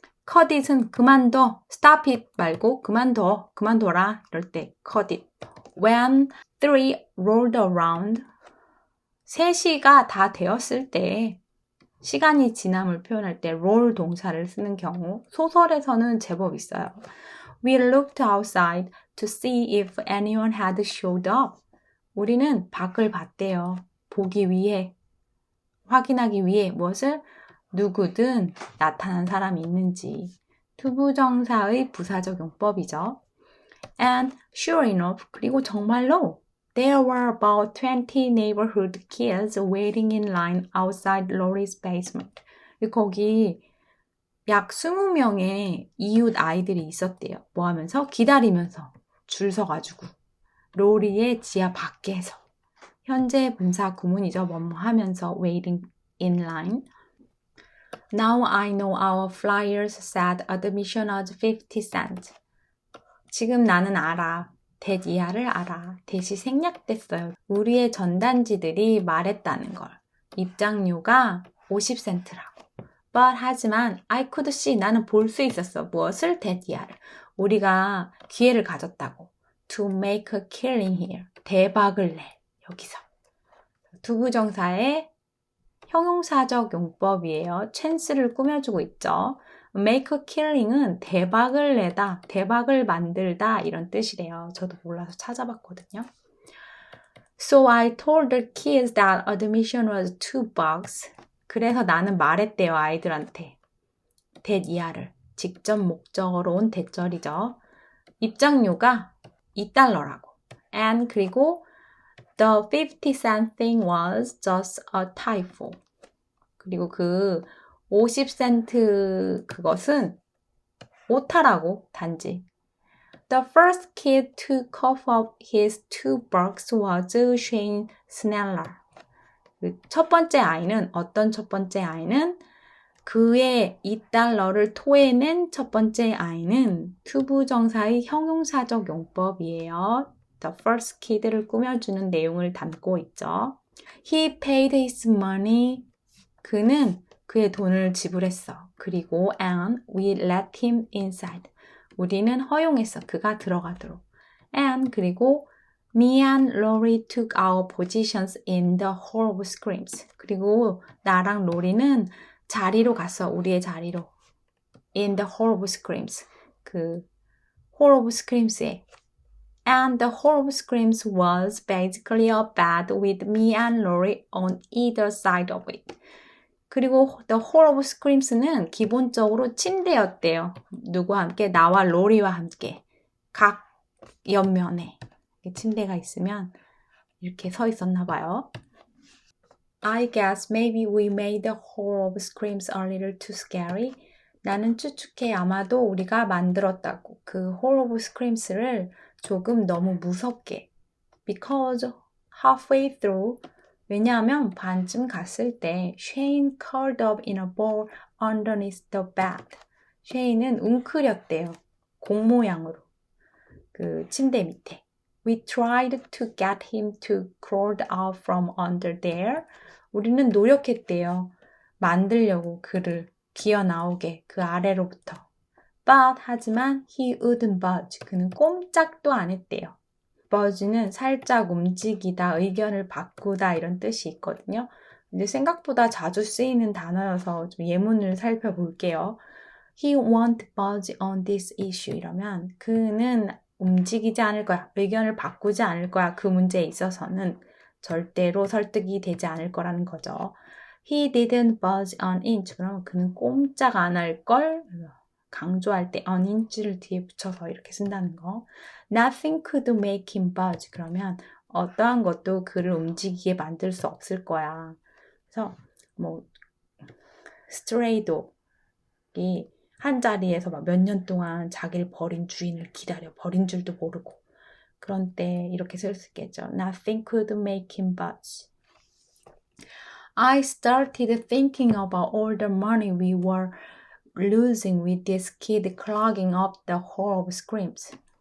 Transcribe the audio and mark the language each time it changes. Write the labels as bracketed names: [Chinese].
[Korean] cut it은 그만둬. stop it 말고 그만둬라. 이럴 때 [English] cut it. When 3 rolled around. [Korean] 3시가 다 되었을 때 시간이 지남을 표현할 때 roll 동사를 쓰는 경우 소설에서는 제법 있어요. [English] We looked outside to see if anyone had showed up. [Korean] 우리는 밖을 봤대요. 보기 위해, 확인하기 위해 무엇을? 누구든 나타난 사람이 있는지. 투부정사의 부사적 용법이죠. [English] And sure enough, [Korean] 그리고 정말로 [English] There were about 20 neighborhood kids waiting in line outside Lori's basement. [Korean] 거기 약 20명의 이웃 아이들이 있었대요. 뭐 하면서? 기다리면서 줄 서가지고 로리의 지하 밖에서. 현재 분사 구문이죠. 뭐뭐 하면서 [English] waiting in line. Now I know our flyers said admission was 50 cents. [Korean] 지금 나는 알아. that 이하를 알아. that이 생략됐어요. 우리의 전단지들이 말했다는 걸. 입장료가 50센트라고. [English] But 하지만 I could see [Korean] 나는 볼 수 있었어. 무엇을? that 이하를. 우리가 기회를 가졌다고. [English] To make a killing here. [Korean] 대박을 내. 여기서. 투부정사의 형용사적 용법이에요. chance를 꾸며주고 있죠. make a killing은 대박을 내다, 대박을 만들다 이런 뜻이래요. 저도 몰라서 찾아봤거든요. [English] So I told the kids that admission was $2. [Korean] 그래서 나는 말했대요, 아이들한테. that 이하를. 직접 목적어로 온 대절이죠. 입장료가 $2라고. [English] And 그리고 the 50 cent thing was just a typo. [Korean] 그리고 그 50센트 그것은 오타라고 단지. [English] The first kid to cough up his $2 was Shane Sneller. [Korean] 첫 번째 아이는 어떤 첫 번째 아이는 그의 $2를 토해낸 첫 번째 아이는 투부정사의 형용사적 용법이에요. The first kid를 꾸며주는 내용을 담고 있죠. [English] He paid his money. [Korean] 그는 그의 돈을 지불했어. 그리고 [English] and we let him inside. [Korean] 우리는 허용했어. 그가 들어가도록. [English] And 그리고 me and Lori took our positions in the hall of screams. [Korean] 그리고 나랑 로리는 자리로 갔어. 우리의 자리로. [English] In the hall of screams. 그 hall of screams에. And the hall of screams was basically a bed with me and Lori on either side of it. [Korean] 그리고 the hall of screams는 기본적으로 침대였대요. 누구와 함께? 나와 로리와 함께. 각 옆면에 침대가 있으면 이렇게 서 있었나 봐요. [English] I guess maybe we made the hall of screams a little too scary. [Korean] 나는 추측해 아마도 우리가 만들었다고. 그 hall of screams를 조금 너무 무섭게. [English] Because halfway through, [Korean] 왜냐하면 반쯤 갔을 때 [English] Shane curled up in a ball underneath the bed. [Korean] 쉐인은 웅크렸대요. 공 모양으로. 그 침대 밑에. [English] We tried to get him to crawl out from under there. [Korean] 우리는 노력했대요. 만들려고 그를 기어 나오게 그 아래로부터. [English] But 하지만 he wouldn't budge. [Korean] 그는 꼼짝도 안 했대요. budge는 살짝 움직이다, 의견을 바꾸다 이런 뜻이 있거든요. 근데 생각보다 자주 쓰이는 단어여서 좀 예문을 살펴볼게요. [English] He won't budge on this issue [Korean] 이러면 그는 움직이지 않을 거야. 의견을 바꾸지 않을 거야. 그 문제에 있어서는 절대로 설득이 되지 않을 거라는 거죠. [English] He didn't budge an inch. [Korean] 그러면 그는 꼼짝 안 할 걸. 강조할 때 an inch를 뒤에 붙여서 이렇게 쓴다는 거. [English] Nothing could make him budge. [Korean] 그러면 어떠한 것도 그를 움직이게 만들 수 없을 거야. 그래서 뭐 stray dog이 한 자리에서 막 몇 년 동안 자기를 버린 주인을 기다려. 버린 줄도 모르고. 그런 때 이렇게 쓸 수 있겠죠. [English] Nothing could make him budge. I started thinking about all the money we were losing with this kid clogging up the hall of screams.